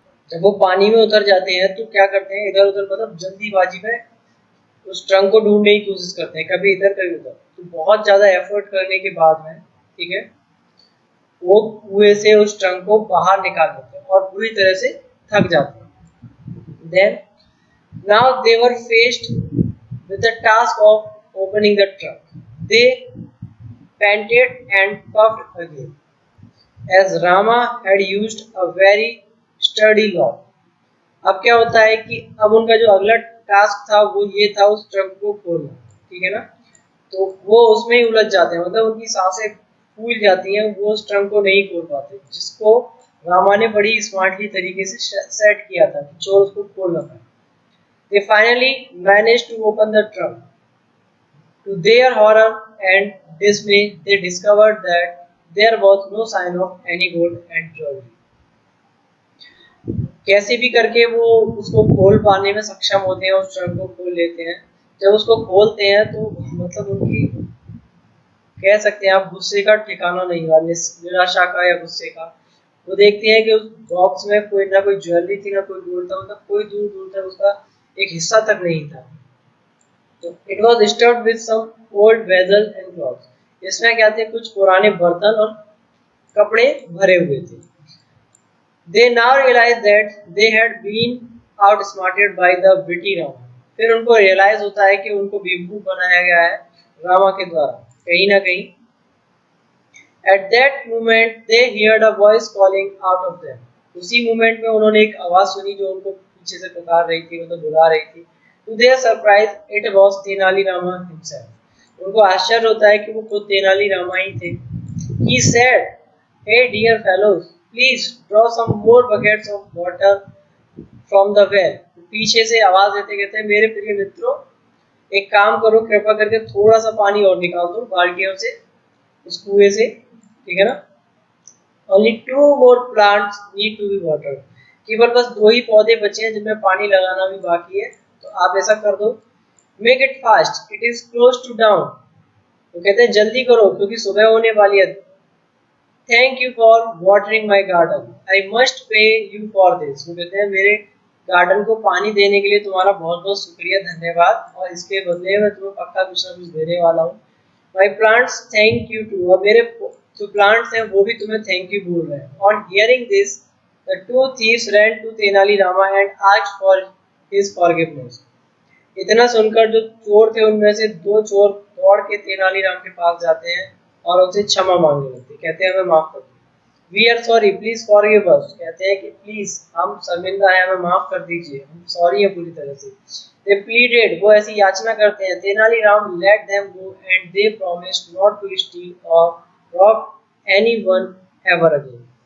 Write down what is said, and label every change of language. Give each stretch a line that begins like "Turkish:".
Hindi: जब वो पानी में उतर जाते हैं तो क्या करते हैं, इधर उधर मतलब जल्दीबाजी में उस ट्रंक को ढूंढने की कोशिश करते हैं, कभी इधर कभी उधर. तो बहुत ज्यादा एफर्ट करने के बाद में, ठीक है, वो कुएं से उस ट्रंक को बाहर निकाल देते हैं. और पूरी तरह से थक जाते हैं।
English: Then now they were faced with the task of opening the trunk. They panted and puffed again, as Rama had used a very sturdy lock.
Hindi: अब क्या होता है कि अब उनका जो अगला टास्क था वो ये था उस ट्रंक को खोलना, ठीक है ना। तो वो उसमें ही उलझ जाते हैं, मतलब उनकी सांसें फूल जाती हैं, वो उस ट्रंक को नहीं खोल पाते, जिसको रामा ने बड़ी स्मार्टली तरीके से सेट किया था कि चोर उसको खोल ना पाए।
English: They finally managed to open the trunk. To their horror and dismay, they discovered that there was no sign of any gold and jewelry.
Hindi: कैसे भी करके वो उसको खोल पाने में सक्षम होते हैं, उस ट्रंक को खोल लेते हैं। जब उसको खोलते हैं तो मतलब उनकी कह सकते हैं आप गुस्से का ठिकाना नहीं हुआ, निराशा का या गुस्से का। वो देखते हैं कि उस बॉक्स में कोई ना कोई ज्वेलरी थी, ना कोई गोल्ड था, मतलब कोई दूर दूर तक उसका एक हिस्सा तक नहीं था।
English: तो it was stuffed with some old vessel and clothes.
Hindi: इसमें क्या थे, कुछ पुराने बर्तन और कपड़े भरे हुए थे।
English: They now realized that they had been outsmarted by the witty Rama.
Hindi: फिर उनको रियलाइज होता है कि उनको बेवकूफ बनाया गया है रामा के द्वारा कहीं ना कहीं।
English: At that moment they heard a voice calling out of them.
Hindi: उसी मोमेंट में उन्होंने एक आवाज सुनी जो उनको पीछे से पुकार रही थी, मतलब बुला रही थी।
English: To their surprise it was Tenali Rama himself.
Hindi: उनको आश्चर्य होता है कि वो खुद तेनाली रामा ही थे।
English: He said, "Hey dear fellows, please draw some more buckets of water from the well."
Hindi: पीछे से आवाज देते कहते हैं, मेरे प्रिय मित्रों, एक काम करो, कृपा करके थोड़ा सा पानी और निकाल दो बाल्टियों से, उस कुएं से, ठीक है ना।
English: Only 2 more plants need to be watered.
Hindi: केवल बस 2 ही पौधे बचे हैं जिनमें पानी लगाना भी बाकी है, तो आप ऐसा कर दो।
English: Make it fast, it is close to dawn.
Hindi: तो कहते हैं जल्दी करो क्योंकि सुबह होने वाली है।
English: Thank you for watering my garden. I must pay you for this.
Hindi: वो कहते हैं मेरे गार्डन को पानी देने के लिए तुम्हारा बहुत बहुत शुक्रिया, धन्यवाद, और इसके बदले में तुम्हें पक्का कुछ ना कुछ देने वाला हूँ।
English: My plants thank you too.
Hindi: और मेरे जो प्लांट्स हैं वो भी तुम्हें थैंक यू बोल रहे हैं।
English: On hearing this, the 2 thieves ran to Tenali Rama and asked for his forgiveness.
Hindi: इतना सुनकर जो चोर थे उनमें से 2 चोर दौड़ के तेनालीराम के पास जाते हैं और उनसे क्षमा मांगने लगते, कहते हैं हमें माफ कर दो।
English: We are sorry, please forgive us.
Hindi: कहते हैं कि प्लीज हम शर्मिंदा हैं, हमें माफ कर दीजिए, हम सॉरी है पूरी तरह से।
English: they pleaded,
Hindi: वो ऐसी याचना करते हैं।
English: Tenaliram let them go and they promised not to steal और rob anyone ever again.